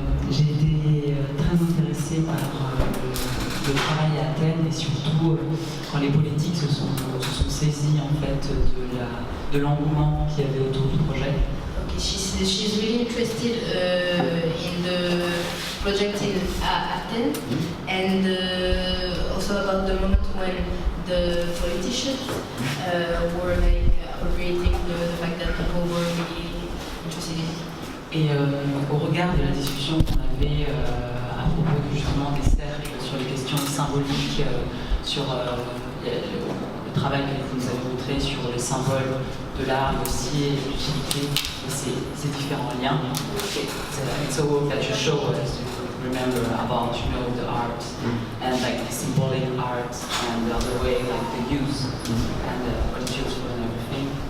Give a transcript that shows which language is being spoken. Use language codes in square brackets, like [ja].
[fr] J'ai été très intéressée par le travail à Athènes et surtout quand les politiques se sont saisis en fait de l'engouement qu'il y avait autour du projet. [en] Okay, she's really interested in the project in Athens and also about the moment when the politicians were appropriating the fact that people were really interested in it. [fr] Et au regard de la discussion qu'on avait à propos justement des cercles sur les questions symboliques, sur le travail que vous nous avez montré sur les symboles de l'art aussi et l'utilité de ces différents liens. [en] It's a work that you show us to remember about the art and like the symbolic art and the other way like the use and what it's used for and everything.